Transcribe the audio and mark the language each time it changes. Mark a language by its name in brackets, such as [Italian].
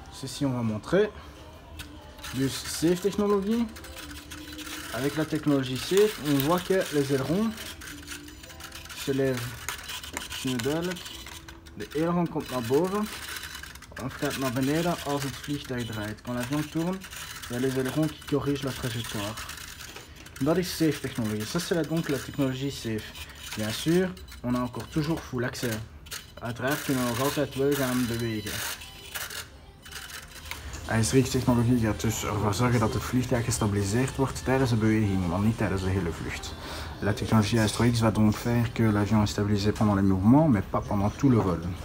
[French] Ceci on va montrer. [Dutch] Dus SAFE technologie. [French] Avec la technologie SAFE, on voit que les ailerons se lèvent [Dutch] nu duidelijk. De aileron komt naar boven of gaat naar beneden als het vliegtuig draait. [French] Quand l'avion tourne, il y a les ailerons qui corrigent la trajectoire. [Dutch] Dat is SAFE technologie. [French] Ça c'est donc la technologie SAFE. Bien sûr, on a encore toujours full accès. [Dutch] Uiteraard kunnen we nog altijd wel gaan bewegen. AS3X technologie gaat dus ervoor zorgen dat het vliegtuig gestabiliseerd wordt tijdens de beweging, maar niet tijdens de hele vlucht. [French] La technologie AS3X va donc faire que l'avion est stabilisé pendant les mouvements, mais pas pendant tout le vol.